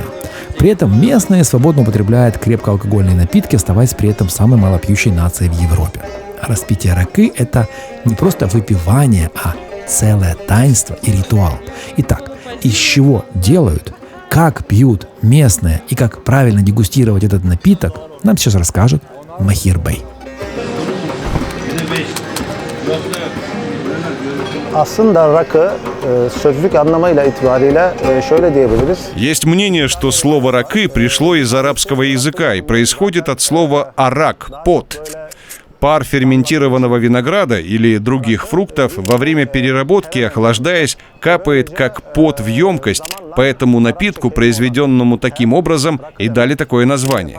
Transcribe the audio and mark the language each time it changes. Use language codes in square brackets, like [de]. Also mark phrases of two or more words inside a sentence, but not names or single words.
[ru] При этом местные свободно употребляют крепкоалкогольные напитки, оставаясь при этом самой малопьющей нацией в Европе. Распитие ракы – это не просто выпивание, а целое таинство и ритуал. Итак, из чего делают, как пьют местные и как правильно дегустировать этот напиток, нам сейчас расскажет Махир Бей. [tr] Aslında rakı sözlük anlamıyla itibariyle şöyle diyebiliriz. [ru] Есть мнение, что слово «ракы» пришло из арабского языка и происходит от слова «арак» – «пот». Пар ферментированного винограда или других фруктов во время переработки, охлаждаясь, капает как пот в емкость, поэтому напитку, произведенному таким образом, и дали такое название.